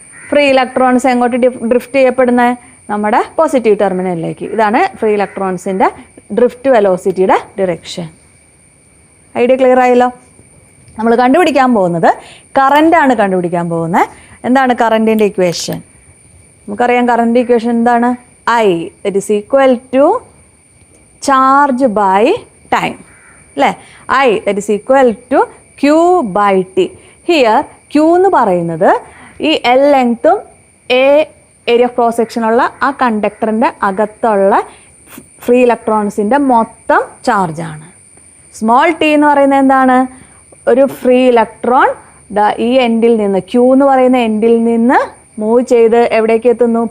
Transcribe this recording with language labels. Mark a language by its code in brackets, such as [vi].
[ml] Free electrons എങ്ങോട്ട് drift ചെയ്യപ്പെടുന്നത്? നമ്മുടെ പോസിറ്റീവ് ടെർമിനലിലേക്ക്. ഇതാണ് free ഇലക്ട്രോൺസിൻ്റെ drift വെലോസിറ്റിയുടെ direction. Idea clear ആയല്ലോ. നമ്മൾ കണ്ടുപിടിക്കാൻ പോകുന്നത് കറൻ്റാണ് കണ്ടുപിടിക്കാൻ പോകുന്നത്. എന്താണ് കറൻറ്റിൻ്റെ ഇക്വേഷൻ? നമുക്കറിയാം കറണ്ട് ഇക്വേഷൻ എന്താണ്? [en] I, that is equal to charge by time. [ml] അല്ലേ? [en] I, that is equal to Q by T. [ml] Here Q എന്ന് പറയുന്നത് ഈ L ലെങ്ത്തും A ഏരിയ ഓഫ് ക്രോസ് സെക്ഷനുള്ള ആ കണ്ടക്ടറിൻ്റെ അകത്തുള്ള ഫ്രീ ഇലക്ട്രോൺസിൻ്റെ മൊത്തം ചാർജാണ്. സ്മോൾ ടി എന്ന് പറയുന്നത് എന്താണ്? ഒരു ഫ്രീ ഇലക്ട്രോൺ ഈ എൻഡിൽ നിന്ന്, Q എന്ന് പറയുന്ന എൻഡിൽ നിന്ന് മൂവ് ചെയ്ത് എവിടേക്ക് എത്തുന്നു?